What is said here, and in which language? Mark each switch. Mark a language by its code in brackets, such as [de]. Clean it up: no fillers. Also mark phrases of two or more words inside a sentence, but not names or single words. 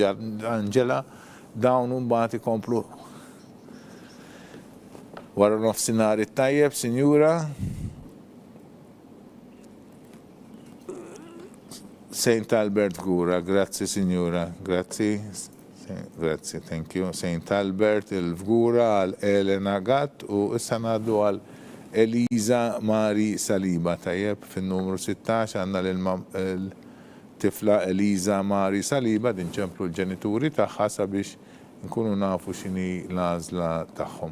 [mt] Angela, dawn mbagħad ikomplu wara nofsinhar it-tajjeb, Sinjura. St. Albert Fgura, grazzi Sinjura, grazzi. Grazie, [en] thank you. St. [mt] Albert, il-Fgura, għal Elena Gatt u issa ngħaddu għal Eliza Mari Saliba. Tajjeb fin-numru 16 għandna l-tifla Eliza Mari Saliba din ċemplu l-ġenituri tagħha sabiex nkunu nafu x'inhi l-għażla tagħhom.